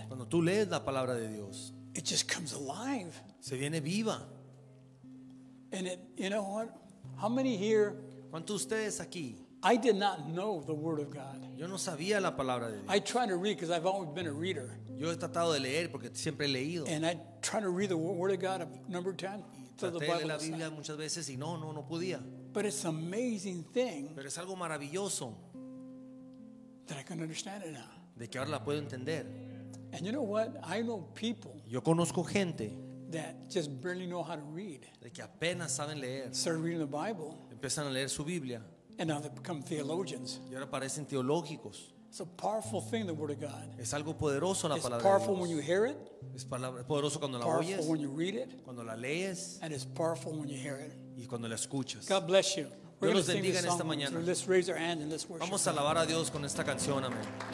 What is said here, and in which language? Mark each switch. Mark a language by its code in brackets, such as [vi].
[es] Cuando tú lees la palabra de Dios, [en] it just comes alive. [es] se viene viva. [en] And you know what? How many here, [es] ¿Cuántos de ustedes aquí? [en] I did not know the Word of God. [es] Yo no sabía la palabra de Dios. [en] I try to read because I've always been a reader. [es] Yo he tratado de leer porque siempre he leído. [en] And I try to read the Word of God a number of times. Throw the [es] Traté de leer [en] Bible [es] la [en] aside. [es] Biblia muchas veces y no podía. [en] But it's an amazing thing [es] Pero es algo maravilloso [en] that I can understand it now. [es] de que ahora la puedo entender. [en] And you know what? I know people [es] Yo conozco gente [en] that just barely know how to read. [es] de que apenas saben leer. [en] Started reading the Bible, [es] Empiezan a leer su Biblia [en] and now they become theologians. [es] y ahora parecen teológicos. [en] It's a powerful thing, the Word of God. [es] Es algo poderoso la [en] It's [es] palabra [en] powerful [es] de [en] when you [es] Dios. [en] hear it, [es] Es poderoso cuando la oyes, [en] powerful when you read it, [es] cuando la lees [en] and it's powerful when you hear it. [es] y cuando la escuchas. [en] God bless you. We're [es] Dios [en] going [es] los [en] to sing [es] bendiga [en] this [es] en esta [en] song. [es] mañana. [en] So let's raise our hand and let's worship. [es] Vamos a alabar a Dios con esta canción, amén.